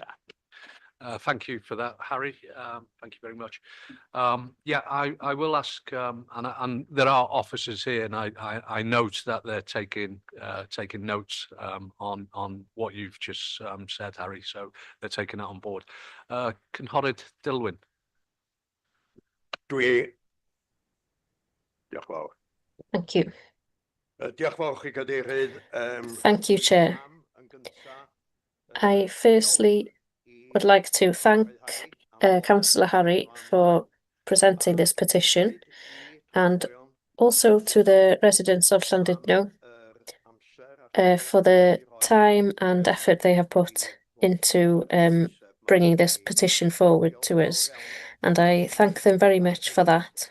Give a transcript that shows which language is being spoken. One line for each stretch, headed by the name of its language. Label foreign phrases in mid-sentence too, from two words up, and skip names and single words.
English: Thank you for that, Harry. Thank you very much. Yeah, I will ask, and there are officers here, and I note that they're taking notes on what you've just said, Harry. So they're taking that on board.
Welsh: Cynghorydd Dilwyn. Diolch yn fawr.
English: Thank you.
Welsh: Diolch yn fawr chi cadeirydd.
English: Thank you, Chair. I firstly would like to thank Councillor Harry for presenting this petition, and also to the residents of Llandudno for the time and effort they have put into bringing this petition forward to us, and I thank them very much for that.